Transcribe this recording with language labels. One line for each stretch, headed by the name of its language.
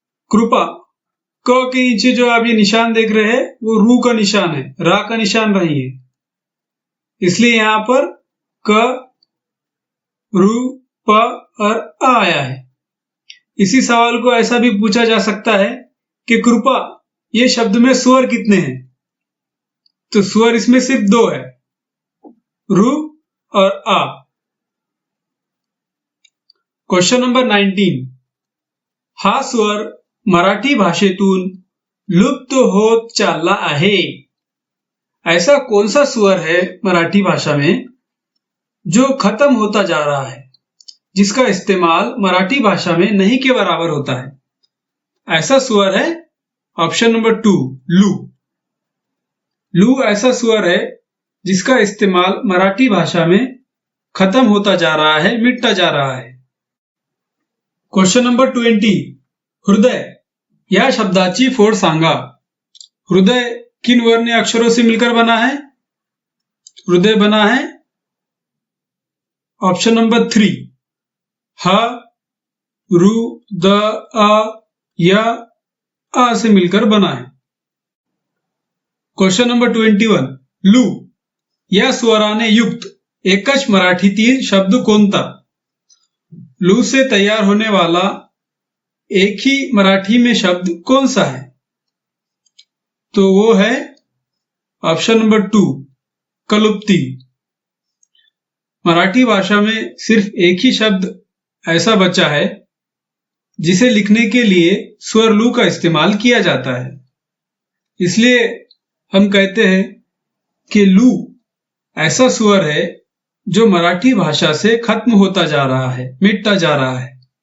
Hindi: कृपा, क के नीचे जो आप ये निशान देख रहे हैं वो रू का निशान है, रा का निशान नहीं है, इसलिए यहां पर क, रु, प और अ आया है। इसी सवाल को ऐसा भी पूछा जा सकता है कि कृपा ये शब्द में स्वर कितने हैं? तो स्वर इसमें सिर्फ 2 है, रु और आ।
Marathi: क्वेश्चन नंबर 19, हा स्वर मराठी भाषेतून लुप्त होत चालला आहे।
Hindi: ऐसा कौन सा स्वर है मराठी भाषा में जो खत्म होता जा रहा है, जिसका इस्तेमाल मराठी भाषा में नहीं के बराबर होता है? ऐसा स्वर है ऑप्शन नंबर 2 लू। लू ऐसा स्वर है जिसका इस्तेमाल मराठी भाषा में खत्म होता जा रहा है, मिटता जा रहा है।
Marathi: क्वेश्चन नंबर 20, हृदय या शब्दाची फोड़ सांगा।
Hindi: हृदय किन वर्णीय अक्षरों से मिलकर बना है? हृदय बना है ऑप्शन नंबर 3 ह, रु, द, अ, या आ से मिलकर बना है।
Marathi: क्वेश्चन नंबर 21, लू या स्वराने युक्त एकच मराठीतील शब्द कोणता?
Hindi: लू से तैयार होने वाला एक ही मराठी में शब्द कौन सा है? तो वो है ऑप्शन नंबर 2 कलुप्ती। मराठी भाषा में सिर्फ एक ही शब्द ऐसा बचा है जिसे लिखने के लिए स्वर लू का इस्तेमाल किया जाता है, इसलिए हम कहते हैं कि लू ऐसा स्वर है जो मराठी भाषा से खत्म होता जा रहा है, मिटता जा रहा है।